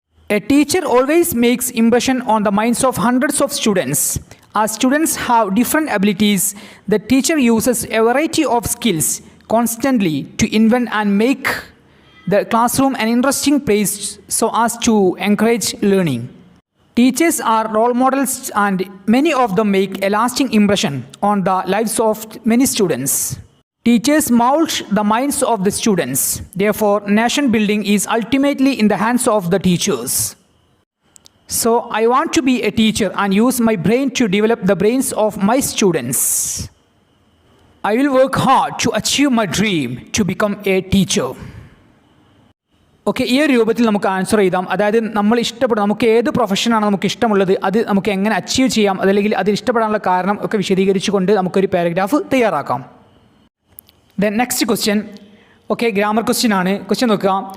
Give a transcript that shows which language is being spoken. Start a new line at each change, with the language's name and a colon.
English: A teacher always makes impression on the minds of hundreds of students. As students have different abilities, the teacher uses a variety of skills constantly to invent and make the classroom an interesting place so as to encourage learning. Teachers are role models and many of them make a lasting impression on the lives of many students. Teachers mold the minds of the students. Therefore, nation building is ultimately in the hands of the teachers. So, I want to be a teacher and use my brain to develop the brains of my students. I will work hard to achieve my dream to become a teacher.
Malayalam: Okay, ഈ ഒരു രൂപത്തിൽ നമുക്ക് answer എഴുതാം. അതായത് നമുക്ക് ഏത് പ്രൊഫഷനാണ് നമുക്ക് ഇഷ്ടമുള്ളത്, അത് നമുക്ക് എങ്ങനെ അച്ചീവ് ചെയ്യാം, അതല്ലെങ്കിൽ അതിൽ ഇഷ്ടപ്പെടാനുള്ള കാരണം ഒക്കെ വിശദീകരിച്ചുകൊണ്ട് നമുക്കൊരു പാരഗ്രാഫ് തയ്യാറാക്കാം.
English: then next question,
Malayalam: okay, grammar question ആണ്. ക്വസ്റ്റ്യൻ നോക്കുക.